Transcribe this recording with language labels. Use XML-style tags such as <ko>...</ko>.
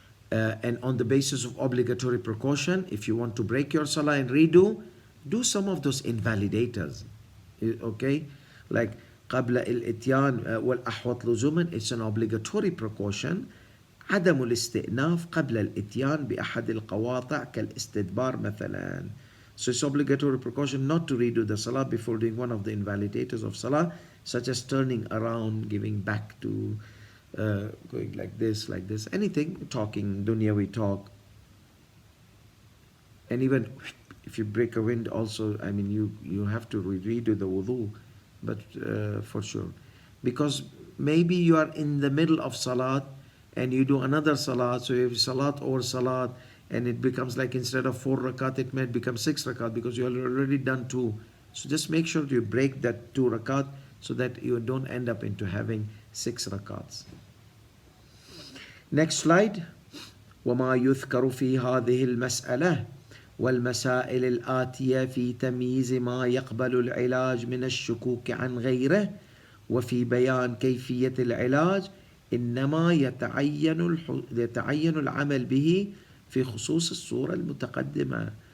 <en>And on the basis of obligatory precaution, if you want to break your salah and redo, do some of those invalidators. Okay? Like</en> <ar>قبل الاتيان والأحوط لزوما,</ar> <en>it's an obligatory precaution.</en> <ar>عدم الاستئناف قبل الاتيان بأحد القواطع كالاستدبار مثلا.</ar> <en>So it's obligatory precaution not to redo the salah before doing one of the invalidators of salah, such as turning around, giving back to, going like this, anything, talking, dunyawi talk. And even if you break a wind also, I mean, you have to redo the wudu, but for sure. Because maybe you are in the middle of salat and you do another salat, so you have salat over salat, and it becomes like instead of 4 rakat, it might become 6 rakat because you have already done 2. So just make sure you break that 2 rakat so that you don't end up into having 6 rakats. Next slide.</en> <ar>وما يذكر في هذه المسألة والمسائل الآتية في تمييز ما يقبل العلاج من الشكوك عن غيره وفي بيان كيفية العلاج إنما يتعين العمل به في خصوص الصورة المتقدمة.</ar>